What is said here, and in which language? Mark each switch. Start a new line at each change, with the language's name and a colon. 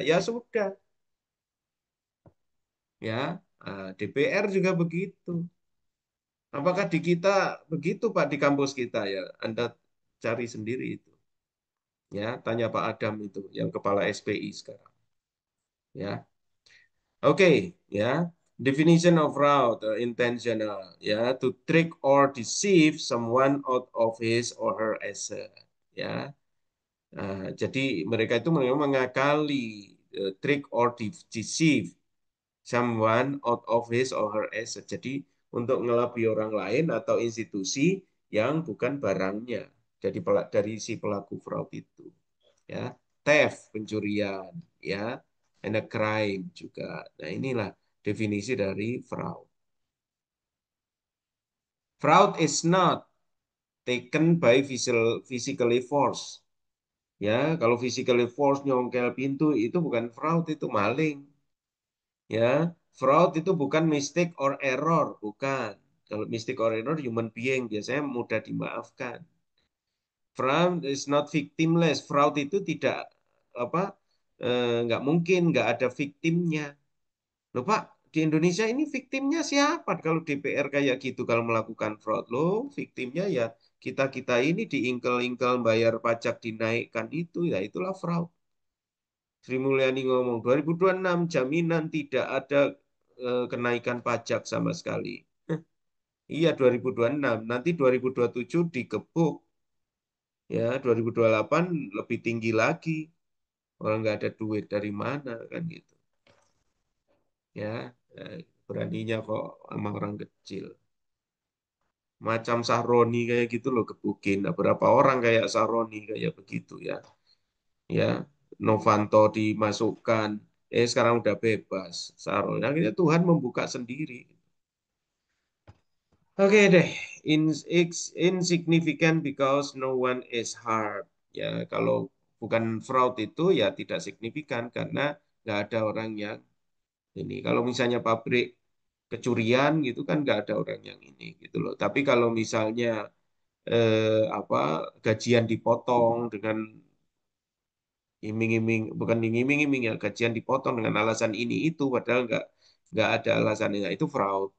Indonesian: Ya sudah, ya. Nah, DPR juga begitu. Apakah di kita begitu Pak di kampus kita ya? Anda cari sendiri itu. Ya, tanya Pak Adam itu yang kepala SPI sekarang. Ya. Oke, ya.
English: Definition of fraud, intentional, ya, to trick or deceive someone out of his or her asset, ya.
Indonesian: Nah, jadi mereka itu memang mengakali
English: trick or deceive someone out of his or her asset.
Indonesian: Jadi untuk ngelabui orang lain atau institusi yang bukan barangnya. Jadi dari si pelaku fraud itu, ya, theft pencurian, ya,
English: and a crime
Indonesian: juga. Nah inilah definisi dari fraud.
English: Fraud is not taken by physically force.
Indonesian: Ya, kalau
English: physically force
Indonesian: nyongkel pintu itu bukan fraud, itu maling. Ya, fraud itu bukan
English: mistake or error,
Indonesian: bukan. Kalau
English: mistake or error human being
Indonesian: biasanya mudah dimaafkan.
English: Fraud is not victimless.
Indonesian: Fraud itu tidak apa nggak mungkin nggak ada victimnya. Loh Pak, di Indonesia ini victimnya siapa kalau DPR kayak gitu kalau melakukan fraud? Loh, victimnya ya kita-kita ini diingkel-ingkel bayar pajak dinaikkan itu, ya itulah fraud. Sri Mulyani ngomong 2026 jaminan tidak ada kenaikan pajak sama sekali. Iya 2026, nanti 2027 digebuk. Ya 2028 lebih tinggi lagi. Orang nggak ada duit dari mana kan gitu. Ya, beraninya kok sama orang kecil. Macam Sahroni kayak gitu loh gebukin. Nah, berapa orang kayak Sahroni kayak begitu ya. Ya, Novanto dimasukkan. Sekarang udah bebas. Sahroni. Akhirnya Tuhan membuka sendiri. Oke deh.
English: Insignificant because no one is hurt.
Indonesian: Ya, kalau bukan fraud itu ya tidak signifikan karena nggak ada orang yang ini. Kalau misalnya pabrik kecurian gitu kan nggak ada orang yang ini gitu loh. Tapi kalau misalnya apa gajian dipotong dengan iming-iming, bukan iming-iming ya, gajian dipotong dengan alasan ini itu padahal nggak ada alasannya, itu fraud.